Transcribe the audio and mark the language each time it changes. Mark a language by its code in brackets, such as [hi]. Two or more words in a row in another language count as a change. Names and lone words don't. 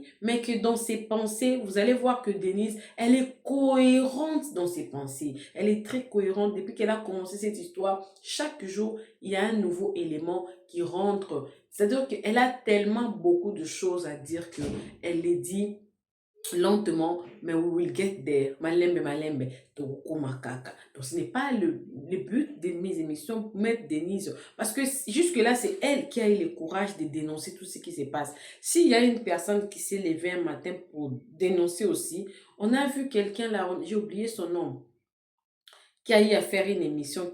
[fr] Mais que dans ses pensées, vous allez voir que Denise, elle est cohérente dans ses pensées. Elle est très cohérente. Depuis qu'elle a commencé cette histoire, chaque jour, il y a un nouveau élément qui rentre. C'est-à-dire qu'elle a tellement beaucoup de choses à dire qu'elle les dit lentement, mais [en] we will get there. [ln] Malembe, malembe, makaka. [fr] Donc, ce n'est pas le but de mes émissions pour mettre Denise. Parce que jusque-là, c'est elle qui a eu le courage de dénoncer tout ce qui se passe. S'il y a une personne qui s'est levée un matin pour dénoncer aussi, on a vu quelqu'un là, j'ai oublié son nom, qui a eu à faire une émission.